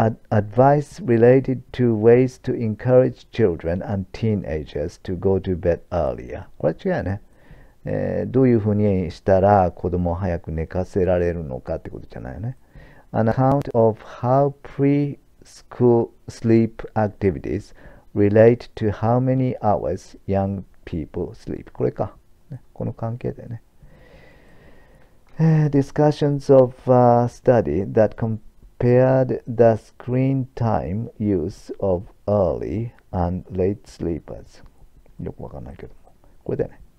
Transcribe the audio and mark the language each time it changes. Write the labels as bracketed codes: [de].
[en] Advice related to ways to encourage children and teenagers to go to bed earlier. [ja] これ違うよね。どういうふうにしたら子供を早く寝かせられるのかってことじゃないよね。 [en] An account of how preschool sleep activities relate to how many hours young people sleep [ja] これか、この関係だよね。 [en] Discussions of study that compared the screen time use of early and late sleepers [ja] よくわかんないけどもこれだよね。